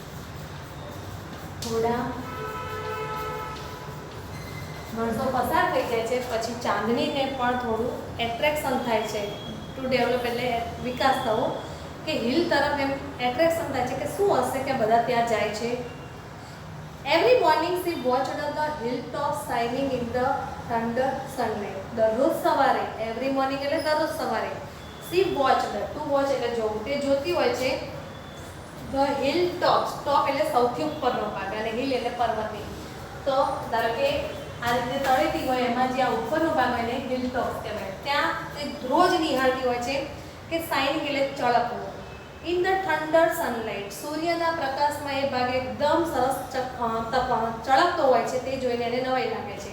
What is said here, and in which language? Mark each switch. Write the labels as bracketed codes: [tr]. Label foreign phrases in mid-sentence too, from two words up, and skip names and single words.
[gu] થોડા વર્ષો પસાર થઈ જાય છે પછી ચાંદનીને પણ થોડું એટ્રેક્શન થાય છે. [en] to develop [gu] એટલે વિકાસ થવો કે હિલ તરફ એમ એટ્રેક્શન થાય છે કે શું હશે કે બધા ત્યાં જાય છે. [en] Every morning she watched the hilltops shining in the thunder sunlight. [gu] દરરોજ સવારે [en] every morning [gu] એટલે દરરોજ સવારે [en] she watched, to watch [gu] એટલે જોવું, તે જોતી હોય છે [en] the hilltops, [gu] top એટલે સૌથી ઉપરનો ભાગ અને hill એટલે પર્વતની. તો ધારો કે આ રીતે તળેટી હોય એમાં જે આ ઉપરનો ભાગ હોય એને hilltops કહેવાય. ત્યાં તે રોજ નિહાળતી હોય છે કે શાઇનિંગ એટલે ચળકવું. [en] in the thunder sunlight, [gu] સૂર્યના પ્રકાશમાં એ ભાગ એકદમ સરસ ચળકતો હોય છે, તે જોઈને એને નવાઈ લાગે છે.